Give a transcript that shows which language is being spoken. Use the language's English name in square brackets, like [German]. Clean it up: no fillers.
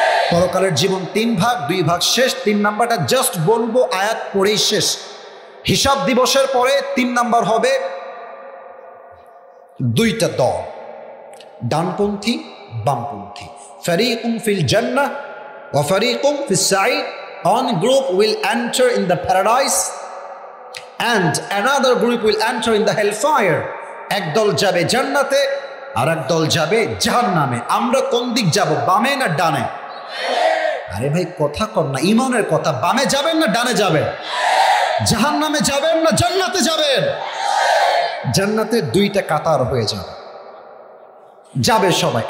[Bangla] পরকালের জীবন 3 ভাগ, 2 ভাগ শেষ। 3 নাম্বারটা জাস্ট বলবো, আয়াত পড়েই শেষ। হিসাব দিবসের পরে 3 নাম্বার হবে 2টা দল, ডানপন্থী বামপন্থী। [Arabic] ফারিকুম ফিল জান্নাহ ওয়া ফারিকুম ফিস সাঈদ। [English] One group will enter in the paradise and another group will enter in the hellfire. [Bangla] এক দল যাবে জান্নাতে আর এক দল যাবে জাহান্নামে। আমরা কোন দিক যাব, বামে না ডানে? আরে ভাই কথা কর না, ইমানের কথা। বামে যাবেন না ডানে যাবেন? জাহান্নামে যাবেন না জান্নাতে যাবেন? জান্নাতে 2টা কাতার হয়ে যাবে, যাবে সবাই।